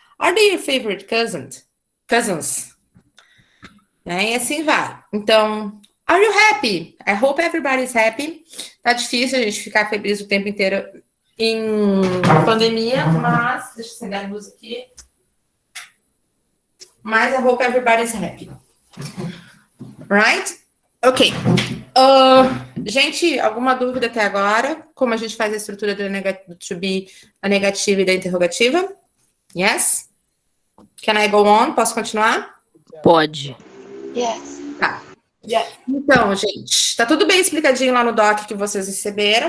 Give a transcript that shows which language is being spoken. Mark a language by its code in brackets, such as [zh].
[en] Are they your favorite cousins? Né? [pt] E assim vai. [en] Então, are you happy? I hope everybody's happy. [pt] Tá difícil a gente ficar feliz o tempo inteiro em pandemia, mas deixa eu acender a luz aqui. [en] Mas I hope everybody's happy. Right? Ok. [pt] Gente, alguma dúvida até agora? Como a gente faz a estrutura do to be, a negativa e da interrogativa? [en] Yes? Can I go on? [pt] Posso continuar? Pode. [en] Yes. [pt] Tá. Então, gente, tá tudo bem explicadinho lá no doc que vocês receberam.